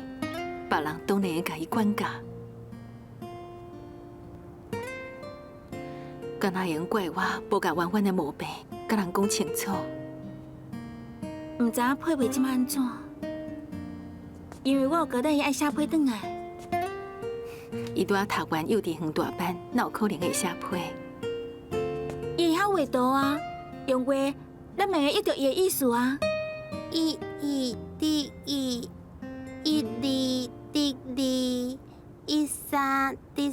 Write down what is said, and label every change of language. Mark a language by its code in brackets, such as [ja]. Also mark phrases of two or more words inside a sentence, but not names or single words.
[nan] 别人当然会甲伊管教，敢若会用怪我无甲婉婉的毛病甲人讲清楚。唔知影配袂即摆安怎？因为我有交代伊爱写批转来。伊拄仔读完幼稚园大班，哪有可能会写批？伊会晓画图啊，用画，咱咪会译着伊的意思啊。一滴一，一二滴二，一三滴